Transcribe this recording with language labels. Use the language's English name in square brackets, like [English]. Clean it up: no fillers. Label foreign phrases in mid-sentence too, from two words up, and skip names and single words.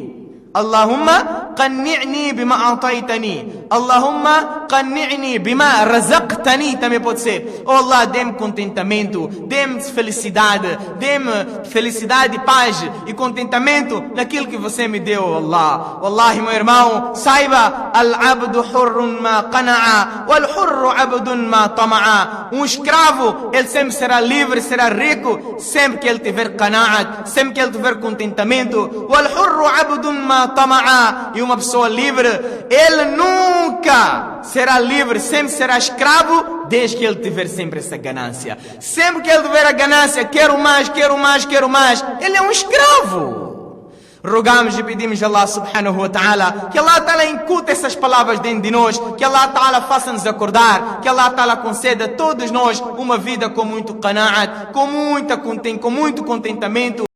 [Arabic] اللهم قنعني بما أعطيتني. اللهم قنعني بما رزقتني. [Portuguese] Também pode ser. Oh Allah, dê-me contentamento, dê-me felicidade, paz e contentamento naquilo que você me deu, Allah. Wallahi, meu irmão, saiba, [Arabic] العبد حر ما قنع، والحر عبد ما طمع. [Portuguese] Um escravo, ele sempre será livre, será rico, sempre que ele tiver qana'at, sempre que ele tiver contentamento. [Arabic] والحر عبد ما طمع. [Portuguese] E uma pessoa livre, ele nunca será livre, sempre será escravo, desde que ele tiver sempre essa ganância. Sempre que ele tiver a ganância, quero mais, ele é um escravo. Rogamos e pedimos a Allah [Arabic] سبحانه وتعالى [Portuguese] que Allah ta'ala incute essas palavras dentro de nós, que Allah ta'ala faça-nos acordar, que Allah ta'ala conceda a todos nós uma vida com muito qana'at, com muito contentamento.